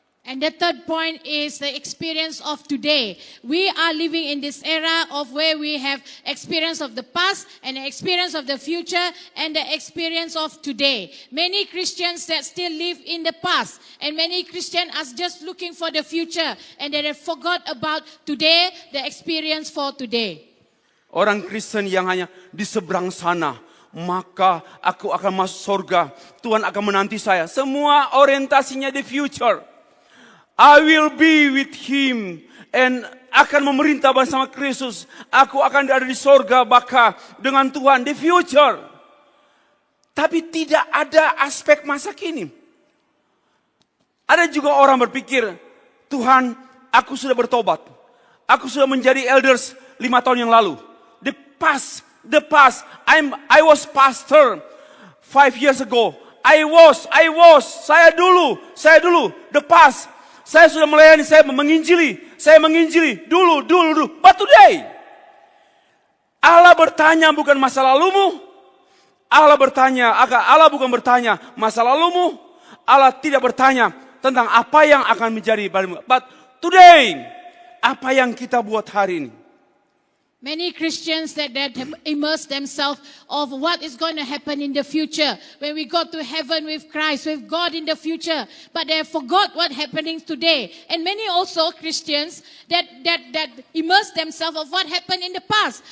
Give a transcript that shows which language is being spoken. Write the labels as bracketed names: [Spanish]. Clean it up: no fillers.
[English] And the third point is the experience of today. We are living in this era of where we have experience of the past and the experience of the future and the experience of today. Many Christians that still live in the past and many Christians are just looking for the future and they have forgot about today, the experience for today. [Indonesian] Orang Kristen yang hanya di seberang sana, maka aku akan masuk surga. Tuhan akan menanti saya. Semua orientasinya di future. [English] I will be with him and [Indonesian] akan memerintah bersama Kristus. Aku akan ada di surga baka dengan Tuhan di future. Tapi tidak ada aspek masa kini. Ada juga orang berpikir, Tuhan, aku sudah bertobat. Aku sudah menjadi elders 5 tahun yang lalu. [English] The past. I was pastor 5 years ago. I was. [Indonesian] Saya dulu. [English] The past. [Indonesian] Saya sudah melayani, saya menginjili dulu. [English] But today, [Indonesian] Allah bertanya bukan masa lalumu. Allah bukan bertanya masa lalumu. Allah tidak bertanya tentang apa yang akan menjadi padamu. [English] But today, [Indonesian] apa yang kita buat hari ini. [English] Many Christians that have immersed themselves of what is going to happen in the future. When we go to heaven with Christ, with God in the future. But they have forgot what happening today. And many also Christians that immerse themselves of what happened in the past.